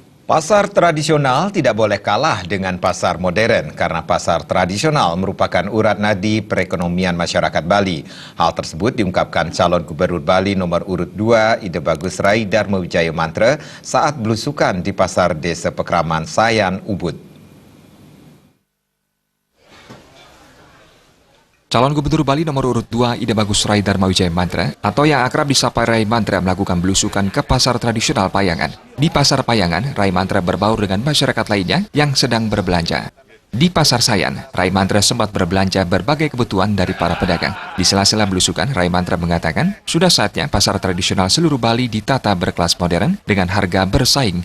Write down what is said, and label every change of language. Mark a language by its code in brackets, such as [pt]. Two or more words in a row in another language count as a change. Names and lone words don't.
[id] Pasar tradisional tidak boleh kalah dengan pasar modern karena pasar tradisional merupakan urat nadi perekonomian masyarakat Bali. Hal tersebut diungkapkan calon Gubernur Bali nomor urut 2 Ide Bagus Rai Dharma Wijaya Mantra saat belusukan di Pasar Desa Pekraman Sayan, Ubud. Calon Gubernur Bali nomor urut 2 Ide Bagus Rai Dharma Wijaya Mantra atau yang akrab disapa Rai Mantra melakukan belusukan ke pasar tradisional Payangan. Di pasar Payangan, Rai Mantra berbaur dengan masyarakat lainnya yang sedang berbelanja. Di pasar Sayan, Rai Mantra sempat berbelanja berbagai kebutuhan dari para pedagang. Di sela-sela belusukan, Rai Mantra mengatakan sudah saatnya pasar tradisional seluruh Bali ditata berkelas modern dengan harga bersaing.